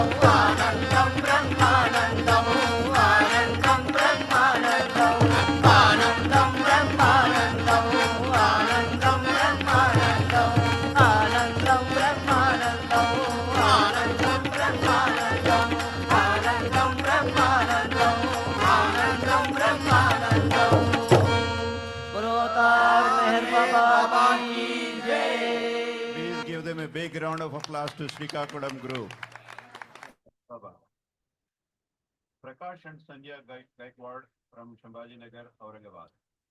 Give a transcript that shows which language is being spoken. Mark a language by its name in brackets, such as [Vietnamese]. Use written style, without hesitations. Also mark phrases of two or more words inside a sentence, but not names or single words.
[Telugu] ఆనందం బ్రహ్మానందం, ఆనందం బ్రహ్మానందం, ఆనందం బ్రహ్మానందం, ఆనందం బ్రహ్మానందం, ఆనందం బ్రహ్మానందం, ఆనందం బ్రహ్మానందం, ఆనందం బ్రహ్మానందం, ఆనందం బ్రహ్మానందం. [Hindi] अवतार मेहर बाबा की जय. [English] Please give them a big round of applause to Srikakulam group. Baba. Prakash and Sandhya Gaikwad from Shambhaji Nagar, Aurangabad.